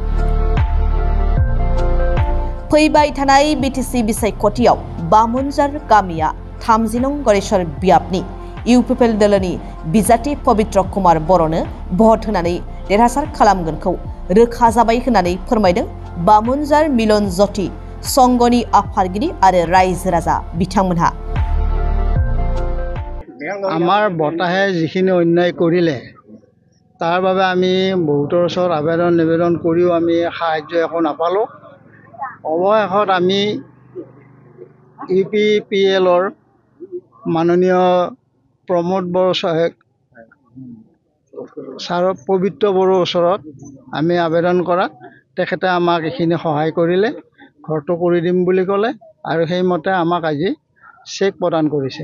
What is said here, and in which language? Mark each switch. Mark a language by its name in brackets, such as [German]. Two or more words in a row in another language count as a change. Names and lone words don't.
[Bodo] फैबाय थानाय बिटिसि बिसायख'थियाव बामुनजार गामिया 30 नं गडेश्वर बियाबनि इउपिपिएल दलनि बिजाथि पवित्र कुमार बर'नो भट होनानै देरहासार खालामगोनखौ रोखा जाबाय होननानै फोरमायदों बामुनजार मिलन ज्योति संघनि आफादगिरि आरो रायजो राजा बिथांमोनहा। [Assamese] আমাৰ বতাহে যিখিনি অন্যায় কৰিলে তাৰ বাবে আমি বহুতৰ ওচৰত আবেদন নিবেদন কৰিও আমি সাহায্য একো নাপালোঁ। অৱশেষত আমি ইউপিপিএলৰ মাননীয় প্ৰমোদ বড়ো ছাৰৰ পবিত্ৰ বড়োৰ ওচৰত আমি আবেদন কৰাত তেখেতে আমাক এইখিনি সহায় কৰিলে, ঘৰটো কৰি দিম বুলি ক'লে আৰু সেইমতে আমাক আজি চেক প্ৰদান কৰিছে।